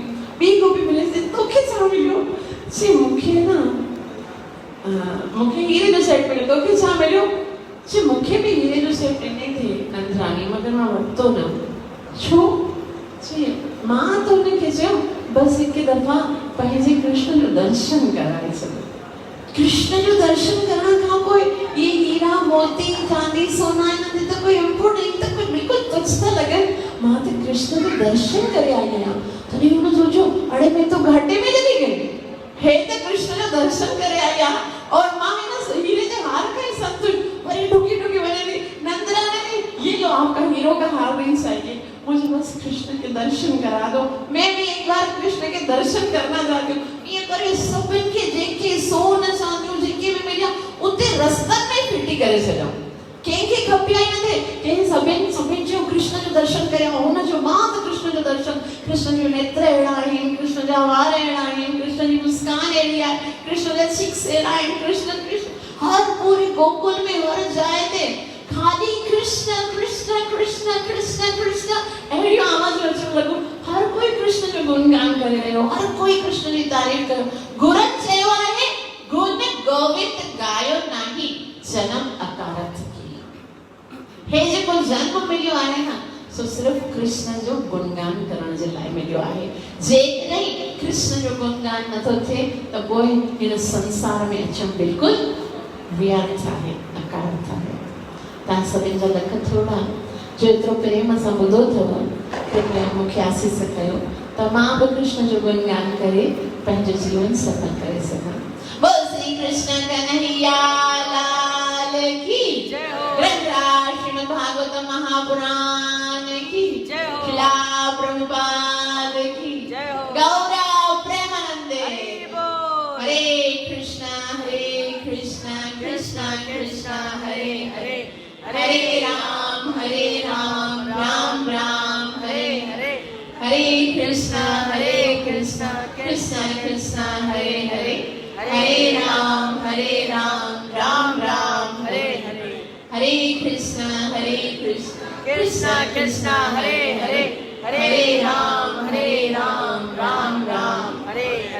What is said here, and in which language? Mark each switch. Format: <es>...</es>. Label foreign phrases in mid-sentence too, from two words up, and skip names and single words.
<sd>ॿी गोपी मिलेसि थी तोखे छा मिलियो? चई मूंखे हीरे जो सेट मिलियो, तोखे छा मिलियो? चई मूंखे बि हीरे जो सेट ॾिने थी नंदराणी, मगर मां वरितो न। छो? चई मां त हुनखे चयो बसि हिकु दफ़ा पंहिंजे कृष्ण जो दर्शन कराए छॾो। कृष्ण जो दर्शन करण खां पोइ ये हीरा मोती चांदी सोना इन्हनि ते त कोई इम्पोर्टेंट त कोई बिल्कुलु तुच्छ था लॻनि। मां त कृष्ण जो दर्शन करे आई आहियां। तॾहिं हुन सोचियो</sd> <hi>अड़े मैं तो घाटे में चली गई,</hi> <sd>हे त कृष्ण जो दर्शन करे आई आहे और मां हिन हीरे जे हार खां ई संतुष्ट। वरी डुकी डुकी वञे थी नंदराणी</sd> <hi>ये लो आपका हीरो का हार नहीं चाहिए, मुझे बस कृष्ण के दर्शन करा दो, मैं भी एक बार कृष्ण के दर्शन करना चाहती हूँ।</hi> <sd>ये करे सभिनि खे जेके सोन चांदियूं जेके बि मिलिया उते रस्तनि में फिटी करे छॾियऊं। कंहिंखे खपिया ई न थे, कंहिं सभिनि जो कृष्ण जो दर्शन करियो। हुन जो मां त कृष्ण जो दर्शन, कृष्ण जो नेत्र अहिड़ा आहिनि, कृष्ण जा वार अहिड़ा आहिनि, कृष्ण जी मुस्कान अहिड़ी आहे, कृष्ण जा चिक्स अहिड़ा आहिनि, कृष्ण हर पूरे गोकुल में हर जाइ ते खाली कृष्ण कृष्ण कृष्ण कृष्ण कृष्ण अहिड़ियूं आवाज़ूं अचण लॻियूं। हर कोई कृष्ण जो गुणगान करे रहियो, हर कोई कृष्ण जी तारीफ़ कयो। गुरनि चयो आहे</sd> <pa>गुण गोविंद गायो नाही जन्म अकारथ की।</pa> <sd>हे जेको जन्म मिलियो आहे न सो सिर्फ़ कृष्ण जो गुणगान करण जे लाइ मिलियो आहे। जेकॾहिं कृष्ण जो गुणगान नथो थिए त पोइ हिन संसार में अचणु बिल्कुलु व्यर्थ आहे, अकारथ आहे। तव्हां सभिनि जा लख थोड़ा जो एतिरो प्रेम सां ॿुधो अथव, कृपया मूंखे आसीस कयो त मां बि कृष्ण जो गुणगान करे पंहिंजो जीवन सफल करे सघां।</sd> <hi>बोल श्री कृष्ण कन्हैया लाल की जय हो। ग्रंथराज श्रीमद् भागवत महापुराण की जय हो। श्रीला प्रभुपाद की जय हो। गौरा प्रेमानंदे हरे कृष्णा कृष्णा कृष्णा हरे हरे, हरे राम राम राम हरे हरे, हरे कृष्णा कृष्णा कृष्णा हरे हरे, हरे राम राम राम हरे हरे, हरे कृष्णा कृष्णा कृष्णा हरे हरे, हरे राम राम राम हरे हरे।</hi>